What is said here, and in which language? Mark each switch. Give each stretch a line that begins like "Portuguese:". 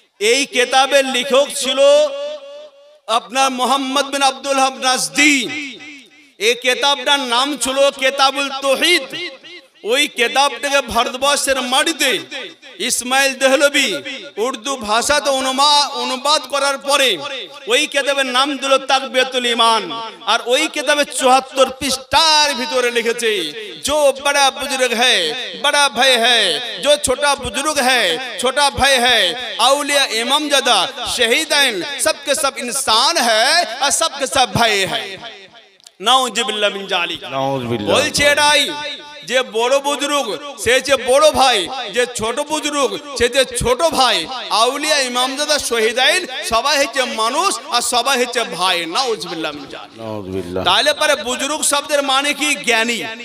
Bangla: এই কিতাবের লেখক ছিল আপনার মোহাম্মদ বিন আব্দুল ওয়াহাব নাজদি। এই কিতাবটার নাম ছিল কিতাবুল তাওহীদ। ওই কিতাবটাকে ভারতবর্ষের মাটিতে ইসমাইল দেহলভী উর্দু ভাষাতে অনুবাদ করার পরে ওই কিতাবের নাম দিল তাকবীরাতুল ঈমান। আর ওই কিতাবে ৭৪ পৃষ্ঠার ভিতরে লিখেছে,
Hindi: जो बड़ा बुजुर्ग है बड़ा भाई है, जो छोटा बुजुर्ग है छोटा भाई है, औलिया इमाम ज़ादा शहीदैन सबके सब इंसान है और सबके सब भाई है।
Arabic: नाउजुबिल्लाह मिन जालिक। नाउजुबिल्लाह।
Bangla: বলছে এটাই যে বড় বুজুর্গ সে যে বড় ভাই, যে ছোট বুজুর্গ সে যে ছোট ভাই, আউলিয়া ইমামজাদা শহীদাইন সবাই হচ্ছে মানুষ আর সবাই হচ্ছে ভাই।
Arabic: নাউজুবিল্লাহ মিন জালিক। নাউজুবিল্লাহ।
Bangla: তাহলে পরে বুজুর্গ শব্দের মানে কি? জ্ঞানী।